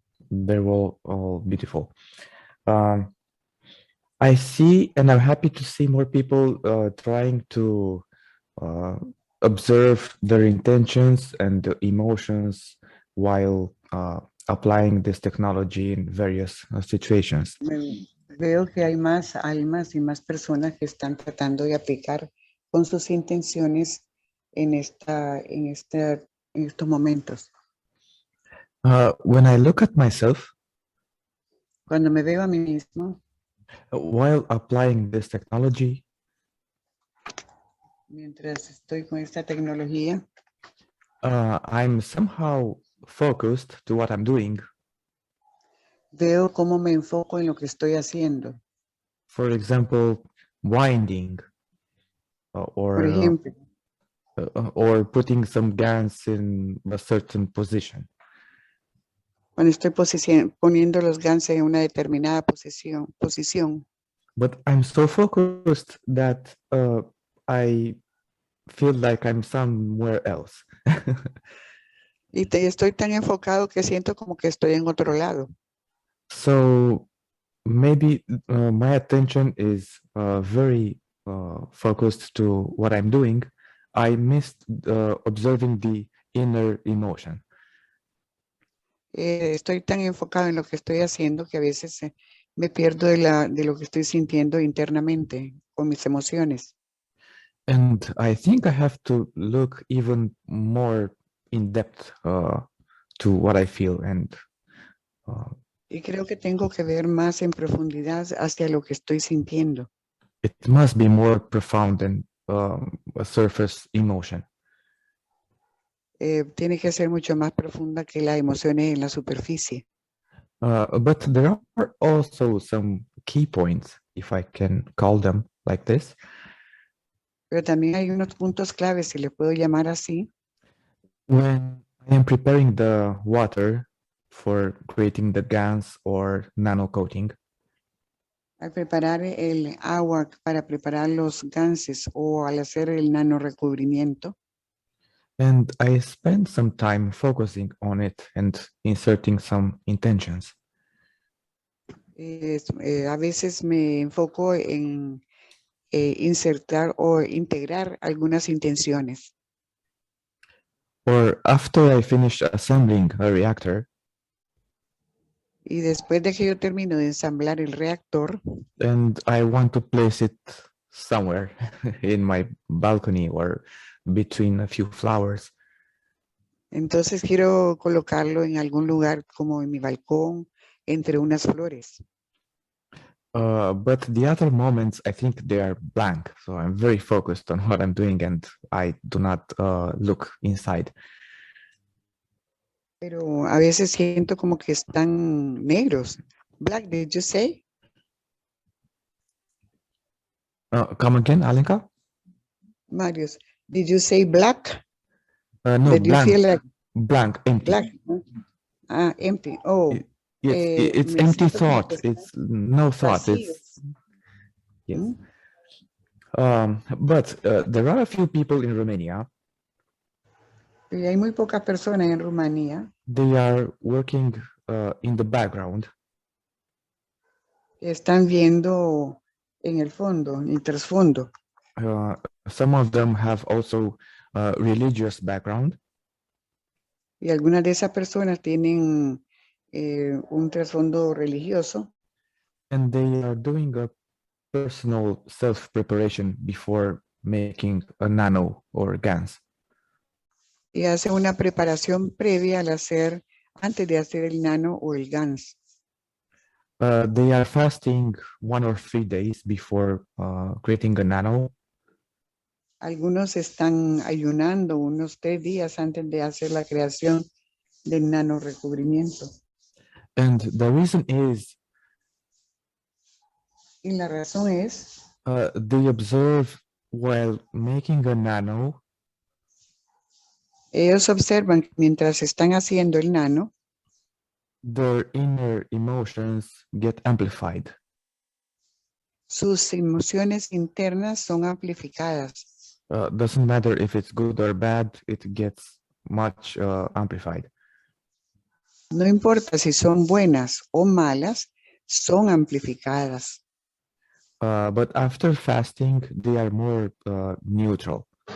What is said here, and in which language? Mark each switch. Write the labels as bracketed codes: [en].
[en] They were all beautiful. I see, and I'm happy to see more people trying to observe their intentions and the emotions while applying this technology in various situations. [es] Veo que hay más almas y más personas que están tratando de aplicar con sus intenciones en estos momentos. [en] When I look at myself, [es] cuando me veo a mí mismo, [en] while applying this technology, [es] mientras estoy con esta tecnología, [en] I'm somehow focused to what I'm doing. [es] Veo cómo me enfoco en lo que estoy haciendo. [en] For example, winding, [es] Por ejemplo, [en] or putting some GANs in a certain position. [es] Cuando estoy poniendo los ganses en una determinada posición. [en] But I'm so focused that I feel like I'm somewhere else. [es] Y estoy tan enfocado que siento como que estoy en otro lado. [en] So maybe my attention is very focused to what I'm doing. I missed observing the inner emotion. [es] Estoy tan enfocado en lo que estoy haciendo que a veces me pierdo de lo que estoy sintiendo internamente con mis emociones. [en] And I think I have to look even more in depth to what I feel. And [es] y creo que tengo que ver más en profundidad hacia lo que estoy sintiendo. [en] It must be more profound than a surface emotion. [es] Tiene que ser mucho más profunda que las emociones en la superficie. [en] But there are also some key points, if I can call them like this. [es] Pero también hay unos puntos claves, si le puedo llamar así. [en] When I am preparing the water for creating the GANs or nano coating. [es] Al preparar el agua para preparar los ganses o al hacer el nano recubrimiento. [en] And I spend some time focusing on it and inserting some intentions. [es] A veces me enfoco en insertar o integrar algunas intenciones. [en] Or after I finish assembling a reactor. [es] Y después de que yo termino de ensamblar el reactor. [en] And I want to place it somewhere in my balcony or between a few flowers. [es] Entonces quiero colocarlo en algún lugar como en mi balcón, entre unas flores. [en] But the other moments, I think they are blank. So I'm very focused on what I'm doing and I do not look inside. [es] Pero a veces siento como que están negros. [en] Black, did you say? Come again, Alenka? Marius, did you say black? No, did blank. You feel like blank, empty. Black. Empty. Oh. It's empty thought. It's no thought. It's yes. But there are a few people in Romania. [es] Y hay muy pocas personas en Rumanía. [en] They are working in the background. [es] Están viendo en el fondo, en el trasfondo. [en] Some of them have also a religious background. [es] Y algunas de esas personas tienen un trasfondo religioso. [en] And they are doing a personal self-preparation before making a nano or GANs. [es] Y hace una preparación previa antes de hacer el nano o el GANS. [en] They are fasting 1 or 3 days before creating a nano. [es] Algunos están ayunando unos 3 días antes de hacer la creación del nano recubrimiento. [en] And the reason is [es] y la razón es [en] they observe while making a nano. [es] Ellos observan que mientras están haciendo el nano, [en] their inner emotions get amplified. [es] Sus emociones internas son amplificadas. [en] Doesn't matter if it's good or bad, it gets much amplified. [es] No importa si son buenas o malas, son amplificadas. [en] But after fasting, they are more neutral.